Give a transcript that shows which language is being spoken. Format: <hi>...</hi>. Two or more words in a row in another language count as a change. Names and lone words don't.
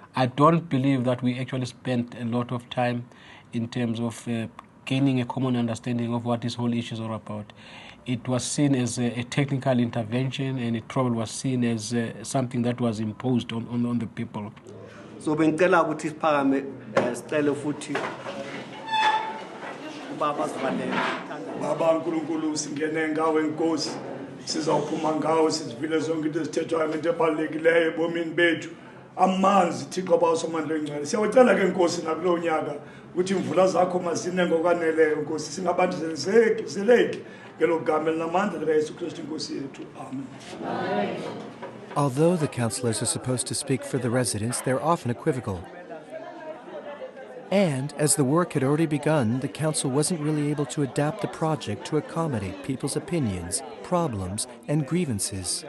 <en>I don't believe that we actually spent a lot of time in terms of gaining a common understanding of what this whole issue is all about. It was seen as a technical intervention, and it probably was seen as something that was imposed on the people.</en> <zu>So bengicela ukuthi siphakame sicela futhi ubaba sibaleke.</zu> <xh>Baba uNkulunkulu singene ngawe inkosi sizawuphuma ngawe sizivile zonke into ezithethwayo into ebalulekileyo ebomini bethu. Amanzi Thixo abawusomandla engcwele siyawucela ke inkosi nakulo nyaka ukuthi imvula zakho mazine ngokwaneleyo inkosi singabantu zeleki ngelo gama elinamandla likaYesu Kristu inkosi yethu. Amen.</xh> <en>Although the councillors are supposed to speak for the residents, they're often equivocal. And as the work had already begun, the council wasn't really able to adapt the project to accommodate people's opinions, problems, and grievances.</en>